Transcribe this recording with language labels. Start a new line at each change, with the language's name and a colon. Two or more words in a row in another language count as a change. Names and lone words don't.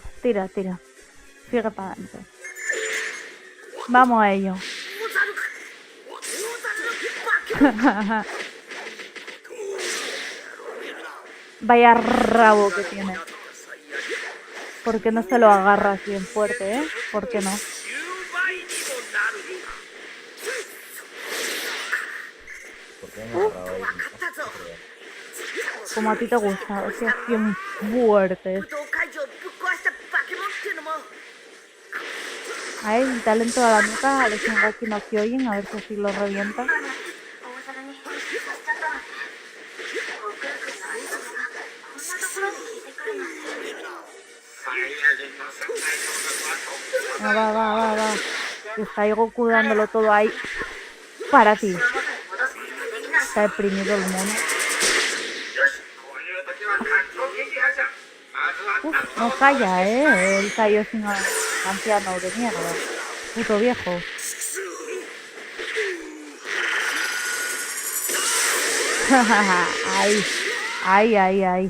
Spanish: Sigue para adelante. Vamos a ello. Vaya rabo que tiene. ¿Por qué no se lo agarras bien fuerte, eh? ¿Por qué no?
Japanese: 10 倍にもなる
Spanish: ¿Por qué me he agarrado ahí? Como a ti te gusta, o sea, bien fuerte.
Japanese: 武道会場をぶっ壊した化け物っていうのも
Spanish: Ahí, talento a la nuca, a los Shingeki no Kyojin, a ver si así lo revienta.
Japanese: 大皿に変身させちゃったなんて悟空君の愛情がこんなところに効いてくるなんて
Spanish: Va. Que está ahí Goku dándolo todo ahí para ti.
Japanese: 元に戻すことができない
Spanish: Está deprimido el mono. Uf, no calla, el Kaioshin anciano de mierda. Puto viejo. Ahí.